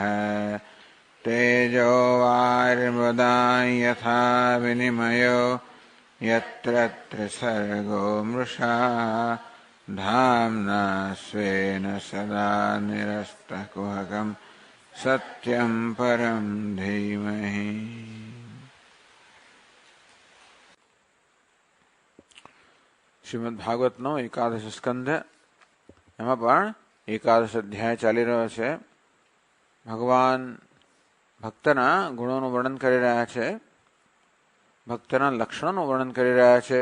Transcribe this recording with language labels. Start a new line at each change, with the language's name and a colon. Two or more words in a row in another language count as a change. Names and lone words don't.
Sanskrit: तेजो वारिमृदां यथा विनिमयो यत्र त्रिसर्गो मृषा धाम्ना स्वेन सदा निरस्तकुहकं सत्यं परं धीमहि।
Gujarati: શ્રીમદ ભાગવતનો એકાદશ સ્કંધ, એમાં પણ એકાદશ અધ્યાય ચાલી રહ્યો છે. ભગવાન ભક્તના ગુણોનું વર્ણન કરી રહ્યા છે, ભક્તના લક્ષણોનું વર્ણન કરી રહ્યા છે.